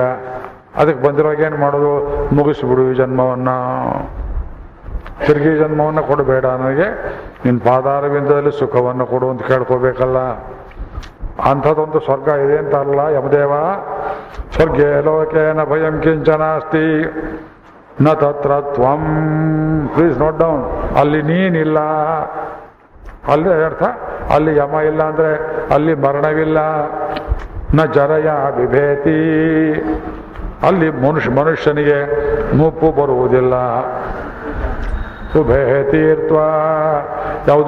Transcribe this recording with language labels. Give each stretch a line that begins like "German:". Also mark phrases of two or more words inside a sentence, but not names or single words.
Kannada: ಅದಕ್ಕೆ ಬಂದಿರೋವಾಗ ಏನು ಮಾಡೋದು? ಮುಗಿಸ್ಬಿಡು ಈ ಜನ್ಮವನ್ನು. ತಿರುಗಿ ಜನ್ಮವನ್ನು ಕೊಡಬೇಡ ನನಗೆ, ನಿನ್ನ ಪಾದಾರವಿಂದದಲ್ಲಿ ಸುಖವನ್ನು ಕೊಡು ಅಂತ ಕೇಳ್ಕೋಬೇಕಲ್ಲ. ಅಂಥದ್ದೊಂದು ಸ್ವರ್ಗ ಇದೆ ಅಂತ ಅಲ್ಲ ಯಮದೇವ.
Sanskrit: ಸ್ವರ್ಗೇ ಲೋಕೇನ ಭಯಂ ಕಿಂಚನಾಸ್ತಿ ನ ತತ್ರ ತ್ವಂ.
English: please note down.
Kannada: ಅಲ್ಲಿ ನೀನಿಲ್ಲ. ಅಲ್ಲಿ ಅರ್ಥ, ಅಲ್ಲಿ ಯಮ ಇಲ್ಲ ಅಂದರೆ ಅಲ್ಲಿ ಮರಣವಿಲ್ಲ.
Sanskrit: ನ ಜರಯ ಬಿಭೇತಿ.
Kannada: ಅಲ್ಲಿ ಮನುಷ್ಯನಿಗೆ ಮುಪ್ಪು ಬರುವುದಿಲ್ಲ.
Sanskrit: ಉಭೇ ತೀರ್ಥ. ಯಾವುದು?